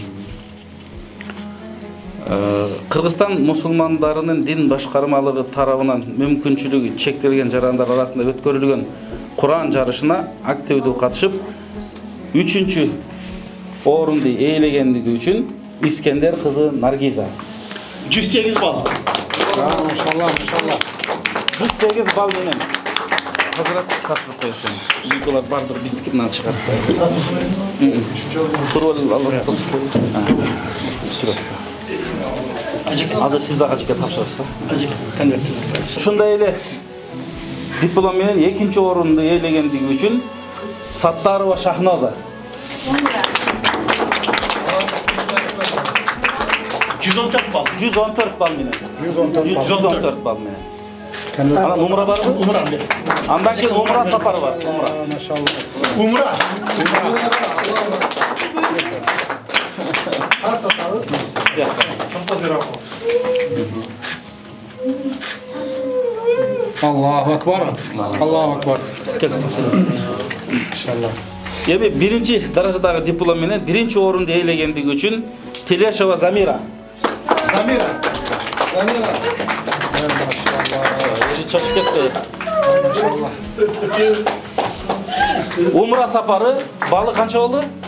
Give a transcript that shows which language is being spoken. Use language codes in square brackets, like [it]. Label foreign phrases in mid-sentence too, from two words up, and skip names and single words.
[ky] Кыргызстан мусулмандарынын дин башкармалыгы тарабынан мүмкүнчүлүгү чектелген жарандар арасында өткөрүлгөн Куран жарышына активдүү катышып, 3-чү орунду ээлегендиги үчүн Искендер кызы Наргиза 108 bal. Maşallah, maşallah. 108 бал менен Hazrat тапшырып коесуң. Булар бардыр, биздики мындан чыгат. Турбал алып азыр сиз дагы ажеке тапшырасыздар. Ajike, конверт. Ушундай эле диплом менен экинчи орунду ээлегендиги үчүн Саттарова Шахноза 114 bal. 114 бал менен. 114 бал менен. Анан умра барбы? Umra. Андан кийин умра сапары бар. Умра. [ar] عمرة. الله أكبر. الله أكبر. [ky] İnşallah. Эми биринчи даражадагы диплом менен биринчи орунду ээлегендиги үчүн Телешова Замира. Zamira. Чачып кетпей. Умра сапары балы канча болду?